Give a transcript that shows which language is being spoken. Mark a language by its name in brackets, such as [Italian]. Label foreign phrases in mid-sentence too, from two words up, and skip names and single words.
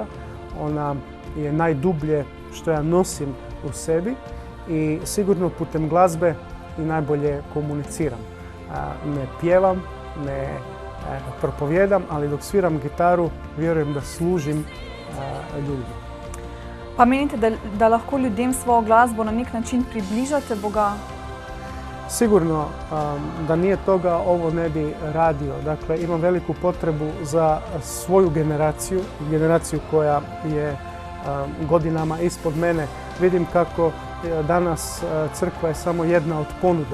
[Croatian] Ona je najdublje što ja nosim u sebi i sigurno putem glazbe i najbolje komuniciram. Ne pjevam, ne propovijedam, ali dok sviram gitaru vjerujem da služim ljudima. [Slovenian] Pa menite, da lahko ljudem svojo glasbo na nek način približate Boga? [Croatian] Sigurno da nije toga ovo ne bi radio. Dakle, imam veliku potrebu za svoju generaciju koja je godinama ispod mene. Vidim kako danas crkva je samo jedna od ponuda.